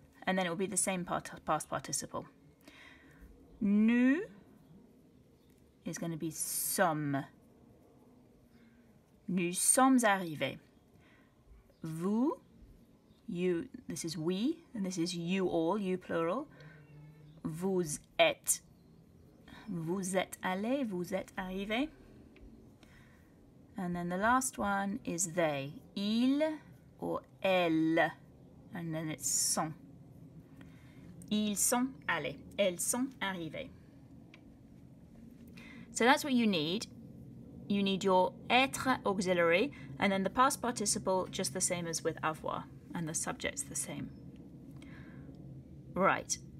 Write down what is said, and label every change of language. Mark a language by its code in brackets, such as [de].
[en] And then it will be the same past participle. Nous is going to be sommes. [fr] Nous sommes arrivés. [en] Vous, you, this is we, and this is you all, you plural. [fr] Vous êtes. Vous êtes allés, vous êtes arrivés. [en] And then the last one is they. Ils or elles. And then it's sont. [fr] Ils sont allés. Elles sont arrivées. [en] So that's what you need. You need your être auxiliary, and then the past participle just the same as with avoir, and the subject's the same. Right.